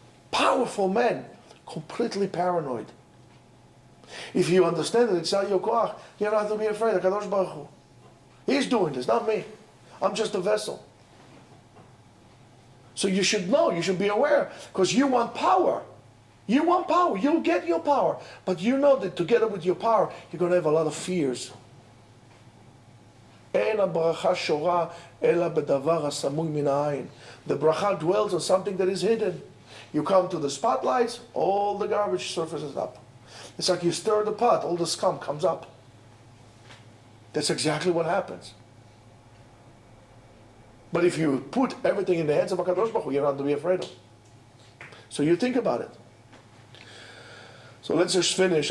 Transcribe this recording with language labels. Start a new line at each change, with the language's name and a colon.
English: Powerful men, completely paranoid. If you understand that it's not your koach, you don't have to be afraid of HaKadosh Baruch Hu. He's doing this, not me. I'm just a vessel. So you should know, you should be aware, because you want power. You want power, you'll get your power. But you know that together with your power, you're going to have a lot of fears.
Hebrew: אין הברכה שורה אלא בדבר הסמוי מן העין.
English: The bracha dwells on something that is hidden. You come to the spotlights, all the garbage surfaces up. It's like you stir the pot, all the scum comes up. That's exactly what happens. But if you put everything in the hands of HaKadosh Baruch Hu, you don't have to be afraid of. So you think about it. So let's just finish.